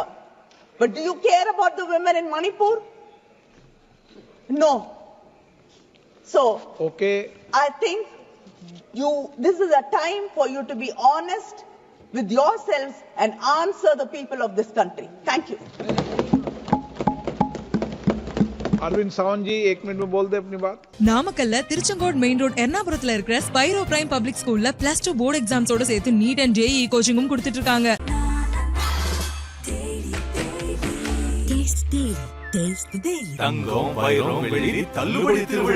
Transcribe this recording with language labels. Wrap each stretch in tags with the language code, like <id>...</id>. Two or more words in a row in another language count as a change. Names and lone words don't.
<en>But do you care about the women in Manipur? No. So, Okay. I think this is a time for you to be honest with yourselves and answer the people of this country. Thank you.</en> <hi>अरविंद सावंत जी 1 मिनट में बोल दे अपनी बात.</hi> <ta>நாமக்கல்ல திருச்செங்கோடு</ta> <en>main road</en> <ta>எர்ணாபுரத்துல இருக்கிற ஸ்பைரோ பிரைம் பப்ளிக் ஸ்கூல்ல +2</ta> <en>board exams</en> <ta>சேர்த்து</ta> <en>NEET and JEE coaching</en> <ta>கொடுத்துட்டு இருக்காங்க. தங்கம் வைரம் வெள்ளி தள்ளுபடி திருவிழா.</ta>